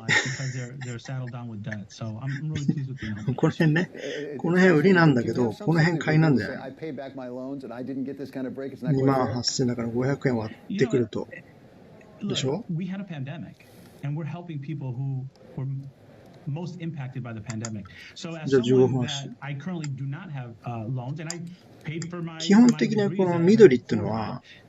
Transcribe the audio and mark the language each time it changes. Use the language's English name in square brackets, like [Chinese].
[English] because they're saddled down with debt. So I'm really pleased with the number. [Japanese] この辺ね、この辺売りなんだけど、この辺買いなんだよね。 28,000だから500円割ってくると。 [English] Look, we had a pandemic, and we're helping people who were most impacted by the pandemic. So as someone that I currently do not have loans, and I paid for my [Japanese] 基本的にこの緑っていうのは、